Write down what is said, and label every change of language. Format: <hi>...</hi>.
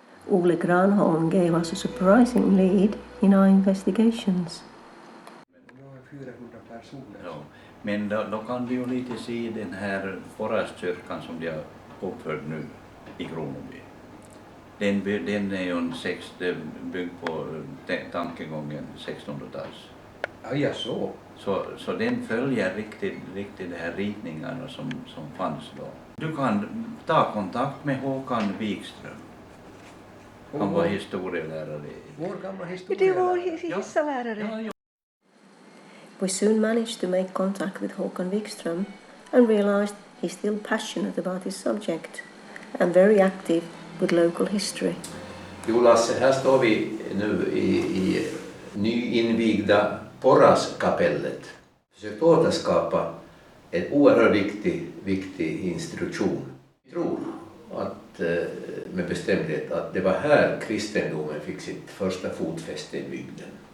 <en>Ole Granholm gave us a surprising lead in our investigations.</en> <sv>Ja, men då kan du ju lite se den här Forastkyrkan som de har uppfört nu i Kronoby. Den är ju byggd på tankegången 1600-tals. Ja, så. Så den följer riktigt de här ritningarna som fanns då. Du kan ta kontakt med Håkan Wikström. Han var historielärare. Vår gamla Det var historielärare. hissalärare. Ja.</sv> <en>We soon managed to make contact with Håkan Wikström and realized he's still passionate about his subject and very active with local history.</en> <sv>Jo Lasse, här står vi nu i nyinvigda Porraskapellet. Försökt återskapa en oerhört viktig institution. Jag tror att, med bestämdhet att det var här kristendomen fick sitt första fotfäste i bygden.</sv>